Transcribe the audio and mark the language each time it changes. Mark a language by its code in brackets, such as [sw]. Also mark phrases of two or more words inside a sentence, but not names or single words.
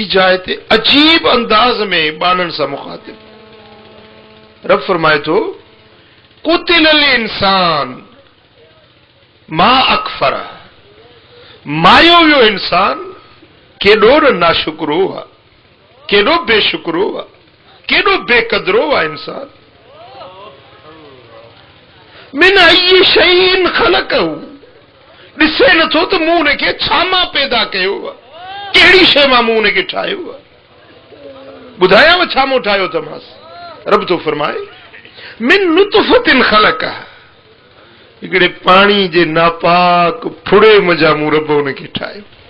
[sd] जाइ ते अजीब अंदाज में बाननि सां मुखातिब रब फरमाए थो, [ar] قتل الإنسان ما أكفر, [sd] मारियो वियो इंसान, केॾो न नाशुक्रो आहे, केॾो बेशुक्रो आहे, केॾो बेकदरो आहे इंसान। [ar] من أي شيء خلقه, [sd] ॾिसे नथो त मूं हुनखे छा मां पैदा कयो आहे, कहिड़ी शइ मां मूं हुनखे ठाहियो आहे। ॿुधायांव छा मूं ठाहियो अथमांसि। रब थो फरमाए, [ar] من نطفة خلقه, [sd] हिकिड़े पाणी जे नापाक फुड़े मज़ा मूं रब हुनखे ठाहियो।